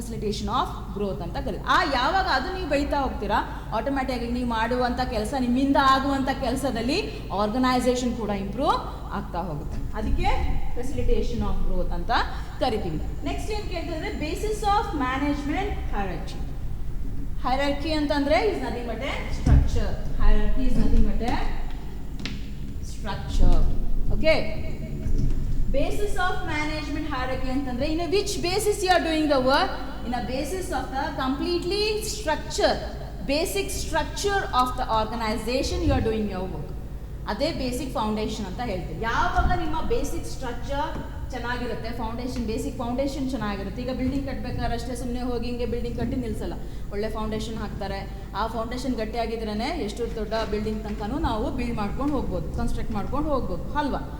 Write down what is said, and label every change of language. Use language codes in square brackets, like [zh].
[kn] Facilitation of growth ಅಂತ ಕರೀತೀವಿ. ಯಾವಾಗ ಅದು ನೀವು ಬೆಳೀತಾ ಹೋಗ್ತೀರಾ, ಆಟೋಮ್ಯಾಟಿಕಾಗಿ ನೀವು ಮಾಡುವಂಥ ಕೆಲಸ, ನಿಮ್ಮಿಂದ ಆಗುವಂಥ ಕೆಲಸದಲ್ಲಿ ಆರ್ಗನೈಸೇಷನ್ ಕೂಡ ಇಂಪ್ರೂವ್ ಆಗ್ತಾ ಹೋಗುತ್ತೆ. ಅದಕ್ಕೆ ಫೆಸಿಲಿಟೇಷನ್ ಆಫ್ ಗ್ರೋತ್ ಅಂತ ಕರಿತೀವಿ. ನೆಕ್ಸ್ಟ್ ಏನು ಕೇಳ್ತಿದ್ರೆ, basis of management hierarchy. [en] hierarchy [kn] ಅಂತಂದ್ರೆ [en] Is nothing but a structure. Hierarchy is nothing but a structure. Okay, basis of management hierarchy [kn] ಅಂತಂದ್ರೆ [en] in a which basis you are doing the work, in a basis of the completely structure, basic structure of the organization you are doing your work. [kn] ಅದೇ basic foundation ಅಂತ ಹೇಳ್ತೀವಿ. ಯಾವಾಗ ನಿಮ್ಮ basic structure ಚೆನ್ನಾಗಿರುತ್ತೆ, basic foundation ಚೆನ್ನಾಗಿರುತ್ತೆ. ಈಗ building ಕಟ್ಟಬೇಕಾದ್ರೆ ಅಷ್ಟೇ ಸುಮ್ಮನೆ ಹೋಗಿ ಹಿಂಗೆ ಬಿಲ್ಡಿಂಗ್ ಕಟ್ಟಿ ನಿಲ್ಲಿಸಲ್ಲ, ಒಳ್ಳೆ ಫೌಂಡೇಶನ್ ಹಾಕ್ತಾರೆ. ಆ ಫೌಂಡೇಶನ್ ಗಟ್ಟಿಯಾಗಿದ್ರೇ ಎಷ್ಟು ದೊಡ್ಡ ಬಿಲ್ಡಿಂಗ್ ತನಕನೂ ನಾವು ಬಿಲ್ಡ್ ಮಾಡ್ಕೊಂಡು ಹೋಗ್ಬೋದು, ಕನ್ಸ್ಟ್ರಕ್ಟ್ ಮಾಡ್ಕೊಂಡು ಹೋಗ್ಬೋದು ಅಲ್ವಾ?